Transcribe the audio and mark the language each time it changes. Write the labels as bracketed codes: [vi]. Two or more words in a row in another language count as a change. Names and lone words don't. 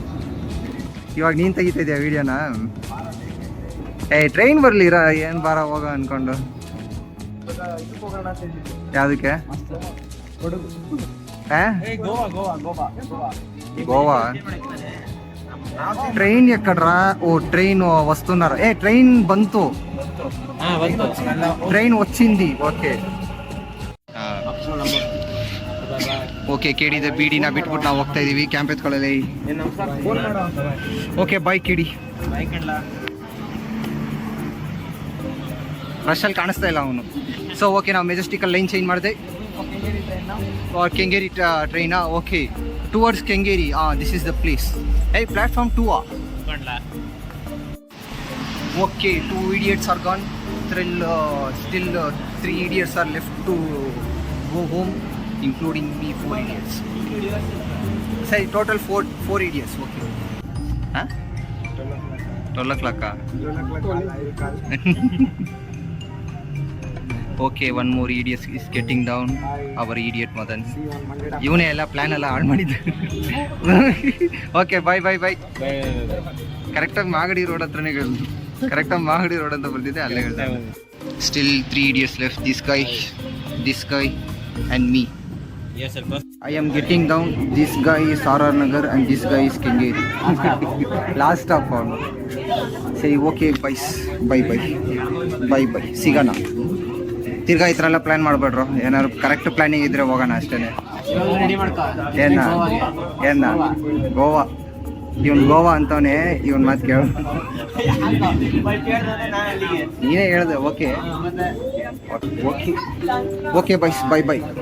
[kn] ಇವಾಗ ನೀನು ತೆಗಿತಾ ಇದೆಯಾ ವಿಡಿಯೋನ? ಟ್ರೈನ್ ಬರ್ಲಿರಾ ಏನು ಬಾರ ಹೋಗ ಅನ್ಕೊಂಡು. ಯಾವುದಕ್ಕೆ? ಗೋವಾ ಟ್ರೈನ್ ಎಕ್ಕಡ್ರಾ? [te] ಓ ట్రైన్ వస్తున్నారు. ట్రైన్ ಬಂತು, ట్రైన్ వచ్చింది. [kn] ಓಕೆ ಓಕೆ ಕೇಡಿದ ಬೀಡಿನ ಬಿಟ್ಬಿಟ್ಟು ನಾವು ಹೋಗ್ತಾ ಇದೀವಿ ಕ್ಯಾಂಪ್ ಎತ್ಕೊಳ್ಳಲಿ. [en] okay bye [kn] ಕೇಡಿ. ರಶಲ್ಲಿ ಕಾಣಿಸ್ತಾ ಇಲ್ಲ ಅವನು. ಸೊ ಓಕೆ ನಾವು ಮೆಜೆಸ್ಟಿಕಲ್ [en] line change [kn] ಮಾಡಿದೆ. ಕೆಂಗೇರಿ ಟ್ರೈನಾ? [en] Okay towards Kengeri. This is the place. Platform 2. ಓಕೆ 2 idiots are gone. still 3 idiots are left to go home, including me, 4 idiots. Say total 4 idiots. Okay. Huh? 12 o'clock. Okay, one more idiot is getting down. Our idiot Madan. [kn] ಇವನೇ ಎಲ್ಲ ಪ್ಲಾನ್ ಎಲ್ಲ ಹಾಳು ಮಾಡಿದ್ದೆ. [en] okay bye [kn] ಕರೆಕ್ಟಾಗಿ ಮಾಗಡಿ ರೋಡ್ ಹತ್ರನೇ ಹೇಳಿದ್ರು. ಕರೆಕ್ಟಾಗಿ ಮಾಗಡಿ ರೋಡ್ ಅಂತ ಬರ್ತಿದ್ದೆ, ಅಲ್ಲೇ ಹೇಳಿದೆ. [en] ಸ್ಟಿಲ್ 3 idiots left, this guy and me. Yes, sir. I am getting down. This guy is RR Nagar and this guy is Kengeri. Last stop on. Say okay, bye. [kn] ಸಿಗೋಣ. ತಿರ್ಗಾ ಈ ಥರ ಎಲ್ಲ ಪ್ಲ್ಯಾನ್ ಮಾಡಬೇಡ್ರು. ಏನಾದ್ರು [en] correct planning [kn] ಇದ್ರೆ ಹೋಗೋಣ ಅಷ್ಟೇ. ಏನ ಗೋವಾ, ಇವನ್ ಗೋವಾ ಅಂತವನೇ, ಇವನ್ ಮಾತು ಕೇಳು. ನೀನೇ ಹೇಳ್ದೆ [en] okay bye.